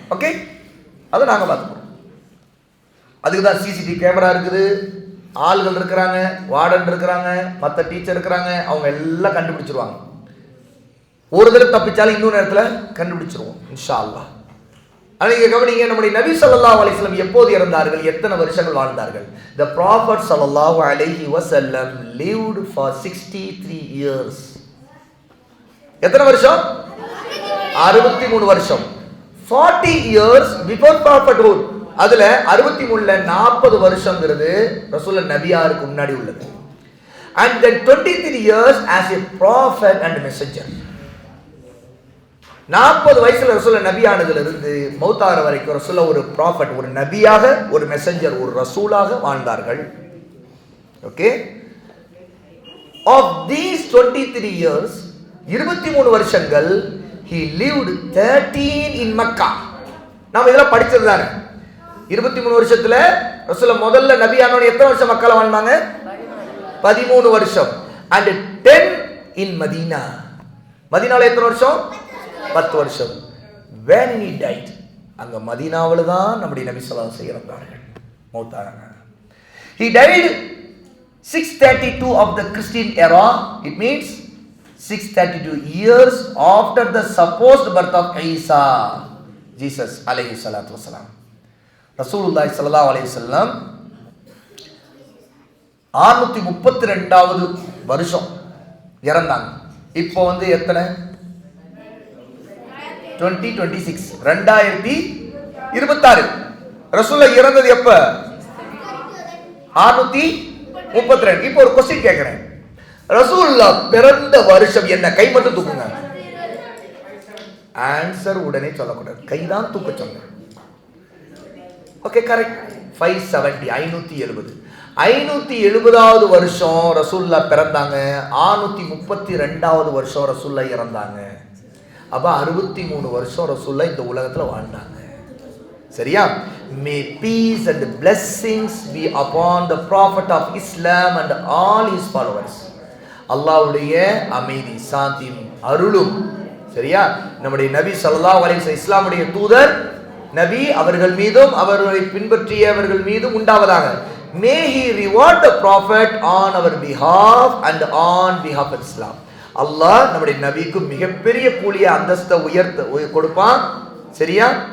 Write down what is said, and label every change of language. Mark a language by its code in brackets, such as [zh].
[ta] Okay, அதை நாங்கள் பார்த்துக்கிறோம். அதுக்கு தான் சிசிடிவி கேமரா இருக்குது, ஆள்கள் இருக்கிறாங்க, வார்டன் இருக்கிறாங்க, மற்ற டீச்சர் இருக்கிறாங்க. அவங்க எல்லாம் கண்டுபிடிச்சிருவாங்க. ஒரு தடவை தப்பிச்சாலும் இன்னொரு நேரத்தில் கண்டுபிடிச்சிருவோம் இன்ஷா அல்லாஹ். ஆனால் நீங்கள் கவனிங்க, நம்முடைய நபி ஸல்லல்லாஹு அலைஹி வஸல்லம் எப்போது இறந்தார்கள், எத்தனை வருஷங்கள் வாழ்ந்தார்கள்? [en] The Prophet ஸல்லல்லாஹு அலைஹி வஸல்லம் lived for 63 years. [ta] எத்தனை வருஷம்? 63 வருஷம். [en] 40 years before prophethood. [ta] அதுல 63ல 40 வருஷங்கிறது ரசூலுல்லாஹ் நபியாருக்கு முன்னாடி உள்ளது. [en] And then 23 years as a prophet and messenger. [ta] 40 வயசுல ரசூலுல்லாஹ் நபியானதுல இருந்து மௌத்தார வரைக்கும் ரசூலுல்லாஹ் ஒரு ப்ராஃபட், ஒரு நபியாக, ஒரு மெசஞ்சர், ஒரு ரசூலாக வாழ்ந்தார்கள். ஓகே. [en] Of these 23 years, 23 [ta] வருஷங்கள் [en] he lived 13 in Makkah. [ta] நாம இதெல்லாம் படிச்சது தானே. 23 வருஷத்துல ரசூலுல்லாஹ் முதல்ல நபியானோட எத்தனை வருஷம் மக்கால வாழ்ந்தாங்க? 13 வருஷம். [en] And 10 in Medina. [ta] மதீனால எத்தனை வருஷம்? 10 வருஷம். [en] When he died, [ta] அங்க மதீனாவுல தான் நம்முடைய நபி ஸல்லல்லாஹு அலைஹி வஸல்லம் இறந்தார்கள், மௌத்தானாங்க. [en] He died 632 of the Christian era. It means 632 years after the supposed birth of Isa, Jesus alayhi salatu wasalam. [ta] Rasulullah sallallahu alayhi wasallam 632வது வருஷம் இறந்தாங்க. இப்போ வந்து எத்தனை? 2026, 2026. ரசூலுல்லாஹ் இறந்தது எப்ப? 632. இப்போ ஒரு [en] question [ta] கேக்குறேன். ரசூலுல்லாஹ் பிறந்த வருஷம் என்ன? கை மட்டும் தூக்குங்க. ஆன்சர் உடனே சொல்லக்கூடாது, கைதான் தூக்க சொல்லுங்க. Okay, correct. 570, 570. 570வது வருஷம் ரசூல்லா பிறந்தாங்க. 632வது வருஷம் ரசூல்லா இறந்தாங்க. அப்ப 63 வருஷம் ரசூல்லா இந்த உலகத்துல வாழ்ந்தாங்க. சரியா? [en] May peace and blessings be upon the prophet of Islam and all his followers. [ta] அல்லாஹ்வுடைய அமைதி சாந்தியும் அருளும், சரியா, நம்முடைய நபி ஸல்லல்லாஹு அலைஹி வஸல்லம் இஸ்லாமுடைய தூதர் நபி அவர்கள் மீதும் அவர்களை பின்பற்றியவர்கள் மீதும் உண்டாவதாக. [en] May he reward the prophet on our behalf and on behalf of Islam. [ta] அல்லாஹ் நம்முடைய நபிக்கு மிகப்பெரிய கூலிய அந்தஸ்தை கொடுப்பான். சரியா?